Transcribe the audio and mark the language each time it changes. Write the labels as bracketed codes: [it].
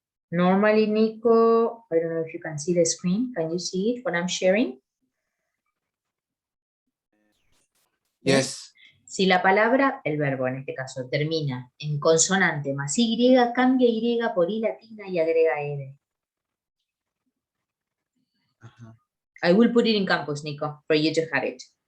[en] Normally, Nico, I don't know if you can see the screen. Can you see it, what I'm sharing? yes. [es] Si la palabra, el verbo en este caso, termina en consonante más Y, cambia Y por I latina y agrega R. Ajá. [en] I will put it in campus, Nico, for you to have it.